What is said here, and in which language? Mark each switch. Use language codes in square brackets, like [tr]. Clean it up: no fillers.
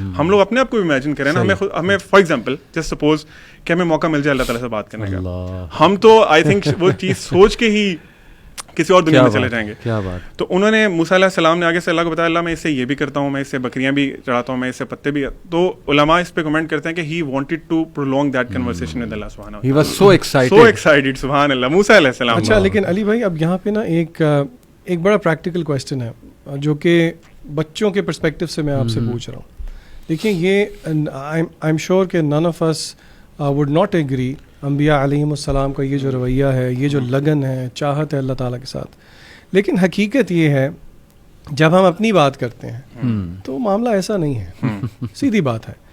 [ur] ہم لوگ اپنے آپ کو امیجن کریں نا, ہمیں [en] for example just suppose [ur] کہ ہمیں موقع مل جائے اللہ تعالیٰ سے بات کرنے کا, ہم تو [en] I think [ur] وہ چیز سوچ کے ہی کسی اور دنیا میں چلے جائیں گے. کیا بات. تو انہوں نے موسیٰ علیہ السلام نے آگے سے اللہ کو بتایا اللہ میں اس سے یہ بھی کرتا ہوں, میں اس سے بکریاں بھی چڑھاتا ہوں, میں اس سے پتے بھی. تو علماء اس پہ کمنٹ کرتے ہیں کہ [en] he wanted to prolong that conversation with Allah subhanahu wa ta'ala. He was so excited. So excited, [ur] سبحان اللہ, موسیٰ علیہ السلام. اچھا لیکن علی بھائی اب یہاں پہ نا ایک بڑا پریکٹیکل کویسچن ہے جو کہ بچوں کے پرسپیکٹو سے میں آپ سے پوچھ رہا ہوں. دیکھیں یہ [en] I am sure [ur] کہ [en] none of us would not agree [ur] انبیاء علیہم السلام کا یہ جو رویہ ہے, یہ جو لگن ہے, چاہت ہے اللہ تعالیٰ کے ساتھ, لیکن حقیقت یہ ہے جب ہم اپنی بات کرتے ہیں تو معاملہ ایسا نہیں ہے, سیدھی بات ہے.